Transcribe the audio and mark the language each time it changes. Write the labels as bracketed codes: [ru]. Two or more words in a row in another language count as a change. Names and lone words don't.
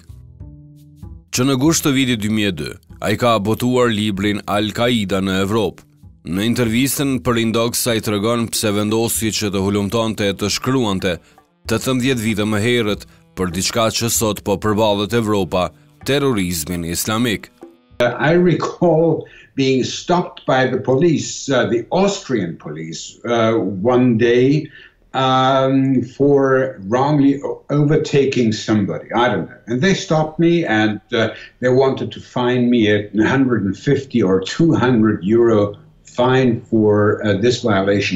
[sq] Që në gusht të vitit 2002, ai ka botuar librin Al-Qaida në Evropë. Në intervistën për Indox ai tregon pse vendosi që të hulumtonte të shkruante 18 vite më herët për diçka që sot po përballet Evropa, terrorizmin islamik. [en] I recall being stopped by the police, the Austrian police, one day for wrongly overtaking somebody. I don't know. And they stopped me, and they wanted to fine me at 150 or 200 euro fine for this violation.